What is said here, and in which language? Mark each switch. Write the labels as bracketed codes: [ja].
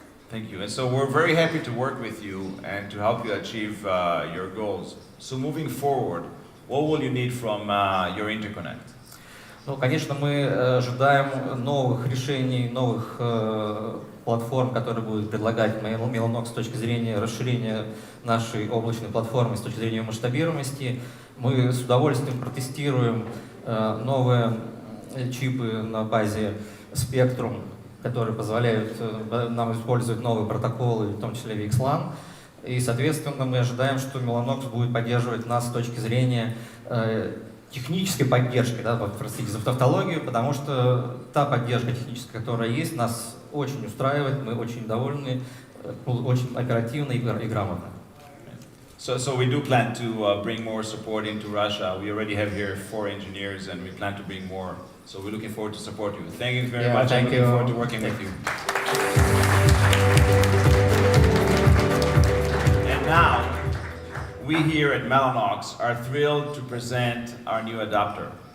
[en] Thank you. And so we're very happy to work with you and to help you achieve your goals. So moving forward, what will you need from your interconnect? [ru] Ну, конечно, мы ожидаем новых решений, новых платформ, которые будут предлагать Mellanox с точки зрения расширения нашей облачной платформы, с точки зрения ее масштабируемости. Мы с удовольствием протестируем новые чипы на базе Spectrum, которые позволяют нам использовать новые протоколы, в том числе VXLAN. И, соответственно, мы ожидаем, что Mellanox будет поддерживать нас с точки зрения технической поддержки, да, простите за тавтологию, потому что та поддержка техническая, которая есть, нас очень устраивает, мы очень довольны, очень оперативно и грамотно. [en] So we do plan to bring more support into Russia. We already have here 4 engineers, and we plan to bring more. So we're looking forward to support you. Thank you very much. I'm looking forward to working with you. And now, we here at Mellanox are thrilled to present our new adapter.